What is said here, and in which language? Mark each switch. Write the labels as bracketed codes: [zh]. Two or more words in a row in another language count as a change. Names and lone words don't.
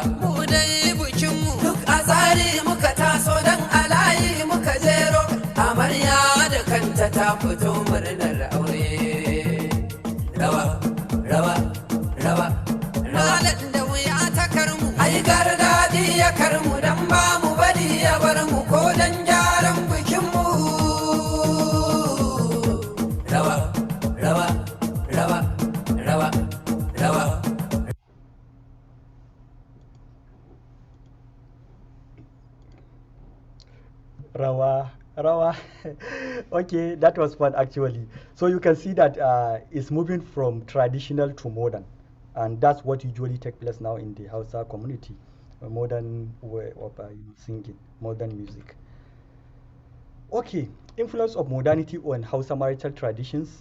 [ha] Mu dai bikinmu duk a tsari muka taso don alayi muka jero. Amarya da kanta ta fito murnar aure. Rawa, rawa, rawa, rawa. Da wuya ta karmu, ai gardaɗi ya karmu don ba mu bari ya bar mu ko don gyaran bikinmu. Rawa, rawa, rawa, rawa, rawa. Rawa, rawa. [en] Okay, that was fun actually. So you can see that it's moving from traditional to modern, and that's what usually takes place now in the Hausa community, a modern way of singing, modern music. Okay, influence of modernity on Hausa marital traditions.